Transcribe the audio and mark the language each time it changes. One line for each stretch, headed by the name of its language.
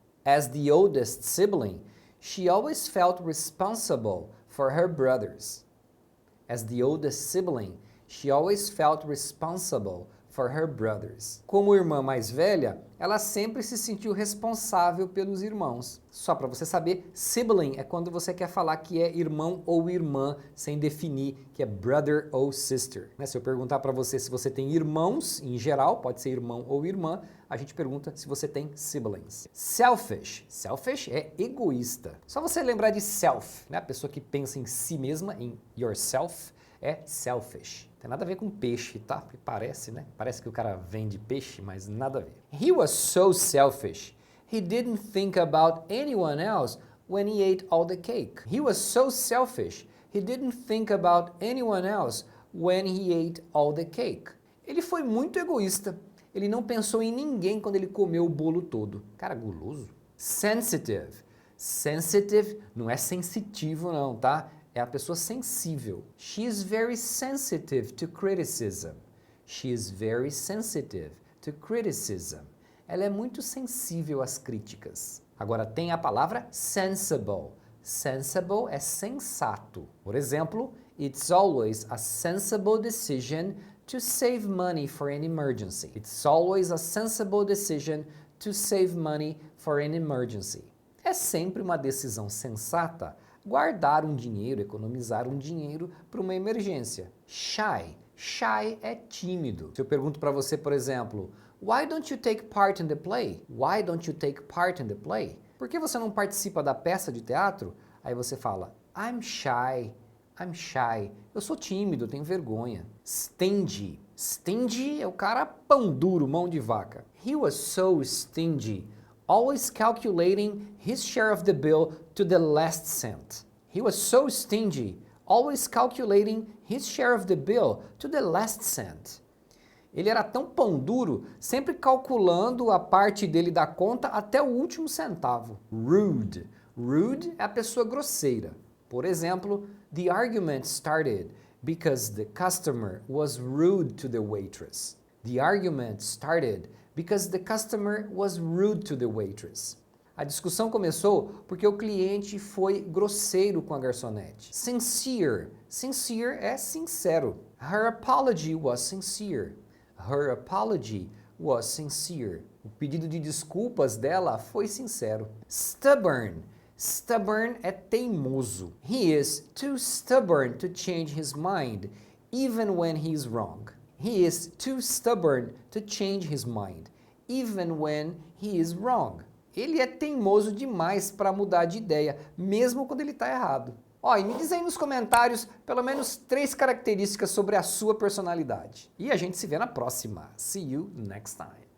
English: As the oldest sibling, she always felt responsible for her brothers. As the oldest sibling, she always felt responsible for her brothers.
Portuguese: Como irmã mais velha, ela sempre se sentiu responsável pelos irmãos. Só para você saber, sibling é quando você quer falar que é irmão ou irmã, sem definir que é brother ou sister. Se eu perguntar para você se você tem irmãos, em geral, pode ser irmão ou irmã, a gente pergunta se você tem siblings. Selfish. Selfish é egoísta. Só você lembrar de self, né? A pessoa que pensa em si mesma, em yourself, é selfish. Tem nada a ver com peixe, tá? Parece, né? Parece que o cara vende peixe, mas nada a ver.
English: He was so selfish. He didn't think about anyone else when he ate all the cake. He was so selfish. He didn't think about anyone else when he ate all the cake.
Portuguese: Ele foi muito egoísta. Ele não pensou em ninguém quando ele comeu o bolo todo. Cara, guloso. Sensitive. Sensitive não é sensitivo não, tá? É a pessoa sensível.
English: She is very sensitive to criticism. She is very sensitive to criticism.
Portuguese: Ela é muito sensível às críticas. Agora tem a palavra sensible. Sensible é sensato. Por exemplo,
English: it's always a sensible decision to save money for an emergency. It's always a sensible decision to save money for an emergency.
Portuguese: É sempre uma decisão sensata guardar um dinheiro, economizar um dinheiro para uma emergência. Shy. Shy é tímido. Se eu pergunto para você, por exemplo,
English: why don't you take part in the play? Why don't you take part in the play?
Portuguese: Por que você não participa da peça de teatro? Aí você fala,
English: I'm shy. I'm shy.
Portuguese: Eu sou tímido, tenho vergonha. Stingy. Stingy é o cara pão duro, mão de vaca.
English: He was so stingy. Always calculating his share of the bill to the last cent. He was so stingy, always calculating his share of the bill to the last cent.
Portuguese: Ele era tão pão duro, sempre calculando a parte dele da conta até o último centavo. Rude. Rude é a pessoa grosseira. Por exemplo,
English: the argument started because the customer was rude to the waitress. The argument started because the customer was rude to the waitress.
Portuguese: A discussão começou porque o cliente foi grosseiro com a garçonete. Sincere. Sincere é sincero.
English: Her apology was sincere. Her apology was sincere.
Portuguese: O pedido de desculpas dela foi sincero. Stubborn. Stubborn é teimoso.
English: He is too stubborn to change his mind, even when he's wrong. He is too stubborn to change his mind, even when he is wrong.
Portuguese: Ele é teimoso demais para mudar de ideia, mesmo quando ele está errado. Ó, e me diz aí nos comentários pelo menos 3 características sobre a sua personalidade. E a gente se vê na próxima.
English: See you next time.